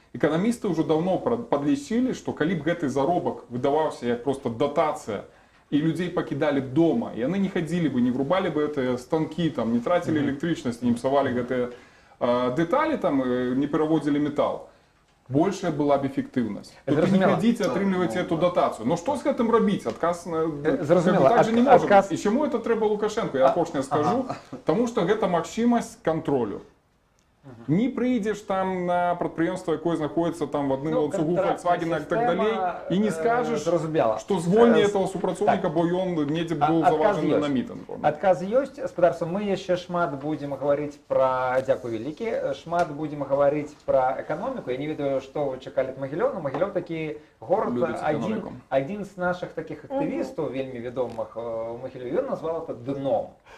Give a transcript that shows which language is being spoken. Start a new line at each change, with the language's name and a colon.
Belarusian: Эканамісты ўжо даўно падлічылі, што калі б гэты заробак выдаваўся як проста датацыя
Russian: и людей покидали дома, и они не ходили бы, не врубали бы это станки, там, не тратили электричность, не псовали гэты детали, там, не переводили металл, большая была б эффективность. Тобто не ходите, атрымліваеце эту датацию. Но что с этим робить? Отказ так же не может быть. И чему это треба Лукашенко? Я апошняе скажу. Потому что это магчимость контролю. Не прийдеш там на прадпрыемства, якое знаходится там в одном ланцугу Volkswagen и так далее, и не скажешь, что звольни этого супрацоўніка,
Belarusian: бо ён недзе
Russian: был заважен на мітинг.
Belarusian: Адказ ёсць, спадарства, мы яшчэ шмат будзем гаварыць пра, дзякуй вялікі, шмат будзем гаварыць пра эканоміку. Я не ведаю, што вы чакалі ад Магілёва, но Магілёў такі горад, адзін з нашых такіх актывістаў, вельмі вядомых у Магілёве, ён назваў это дном.